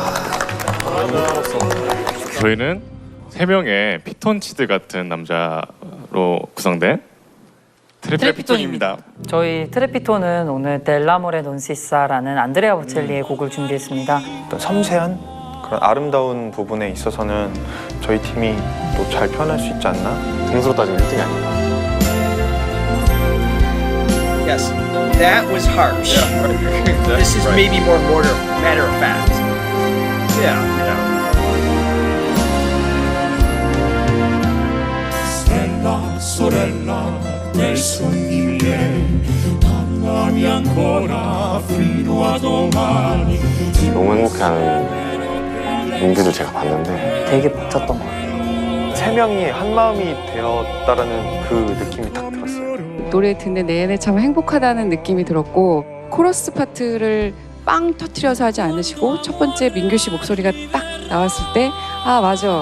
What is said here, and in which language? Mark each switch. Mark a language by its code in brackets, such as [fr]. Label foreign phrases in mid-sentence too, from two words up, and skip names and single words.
[ko] 저희는 3명의 피톤치드 같은 남자로 구성된 트레피톤입니다. 저희 트레피톤은 오늘 델라모레 논시사라는 안드레아 보첼리의 곡을 준비했습니다. 어떤 섬세한 그런 아름다운 부분에 있어서는 저희 팀이 또 잘 표현할 수 있지 않나? 등수로 따지면 1등이 아닌가. [en] Yes, that was harsh. This is maybe more matter of fact. Yeah. [it] Sorella del sogno parlami ancora fino a domani. [ko] 너무 행복해하는 뮤비를 제가 봤는데 되게 벅찼던 것 같아요. 3명이 한 마음이 되었다라는 그 느낌이 딱 들었어요. 노래 듣는 내내 참 행복하다는 느낌이 들었고 코러스 파트를 빵 터트려서 하지 않으시고 첫 번째 민규 씨 목소리가 딱 나왔을 때 맞아.